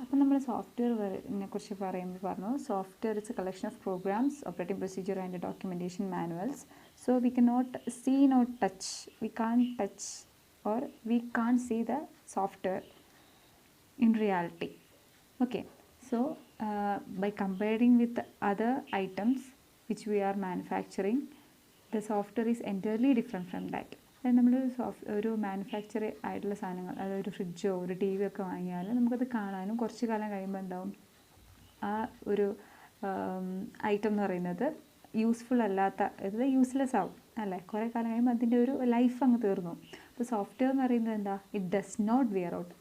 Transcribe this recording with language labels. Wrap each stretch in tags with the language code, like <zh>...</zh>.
<ml>അപ്പം നമ്മൾ സോഫ്റ്റ്വെയറിനെ കുറിച്ച് പറയുമ്പോൾ പറഞ്ഞു,</ml> <en>Software is a collection of programs, operating procedure and documentation manuals. So we can not see, not touch, we can touch or we can't see the software in reality. Okay, so by comparing with other items which we are manufacturing, the software is entirely different from that.</en> <ml>നമ്മൾ ഒരു manufacture ആയിട്ടുള്ള സാധനങ്ങൾ, അതായത് ഒരു ഫ്രിഡ്ജോ ഒരു T V ഒക്കെ വാങ്ങിയാൽ നമുക്കത് കാണാനും കുറച്ച് കാലം കഴിയുമ്പോൾ ഉണ്ടാവും ആ ഒരു ഐറ്റം എന്ന് പറയുന്നത് യൂസ്ഫുൾ അല്ലാത്ത, അതായത് യൂസ്ലെസ് ആവും അല്ലേ. കുറേ കാലം കഴിയുമ്പോൾ അതിൻ്റെ ഒരു ലൈഫ് അങ്ങ് തീർന്നു. അപ്പോൾ സോഫ്റ്റ്വെയർ എന്ന് പറയുന്നത് എന്താ,</ml> <en>It does not wear out.</en>